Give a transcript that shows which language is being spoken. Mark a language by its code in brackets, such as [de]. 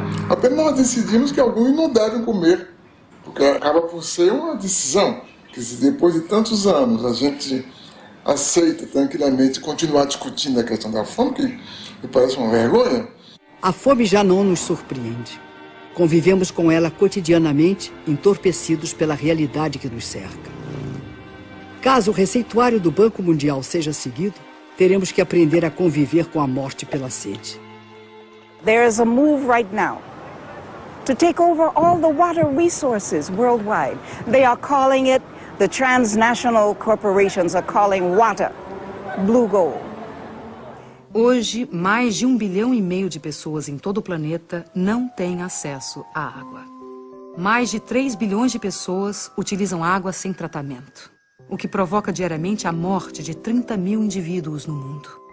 [pt] Apenas nós decidimos que alguns não devem comer, porque acaba por ser uma decisão, que se depois de tantos anos a gente aceita tranquilamente continuar discutindo a questão da fome, que me parece uma vergonha. A fome já não nos surpreende. Convivemos com ela cotidianamente, entorpecidos pela realidade que nos cerca. Caso o receituário do Banco Mundial seja seguido, teremos que aprender a conviver com a morte pela sede. [en] There is a move right now to take over all the water resources worldwide. They are calling it, the transnational corporations are calling water blue gold. [pt] Hoje, mais de 1,5 bilhão de pessoas em todo o planeta não têm acesso à água. Mais de 3 bilhões de pessoas utilizam água sem tratamento, o que provoca diariamente a morte de 30 mil indivíduos no mundo.